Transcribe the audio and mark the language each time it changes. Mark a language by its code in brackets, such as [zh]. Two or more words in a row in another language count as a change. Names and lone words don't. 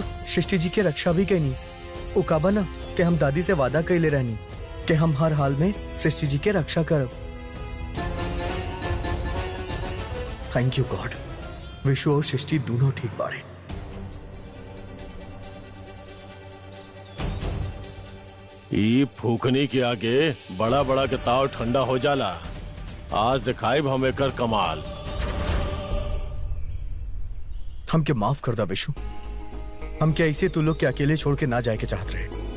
[bho] सृष्टि जी के रक्षा भी कहनी। वो काबा ना कि हम दादी से वादा कैले रहनी कि हम हर हाल में सृष्टि जी के रक्षा करब। [en] thank you God, [bho] विशु और सृष्टि दोनों ठीक बाड़े। ई फूकनी के आगे बड़ा बड़ा के ताव ठंडा हो जाला। आज दिखाई हम एकर कमाल। हमके माफ कर दा विशु, हम क्या ऐसे तू लोग के अकेले छोड़ के ना जाए के चाहत रहे।